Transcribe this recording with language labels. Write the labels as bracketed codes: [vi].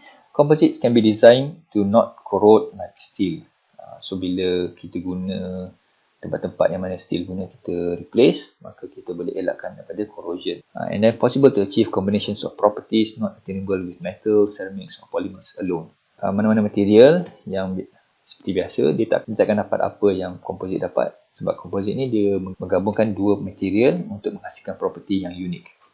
[en] Composites can be designed to not corrode like steel. [ms] So bila kita guna tempat-tempat yang mana steel guna kita replace, maka kita boleh elakkan daripada corrosion. [en] And then possible to achieve combinations of properties not attainable with metal, ceramics or polymers alone. [ms] Mana-mana material yang seperti biasa, dia takkan dapat apa yang komposit dapat. Sebab komposit ni dia menggabungkan dua material untuk menghasilkan property yang unik.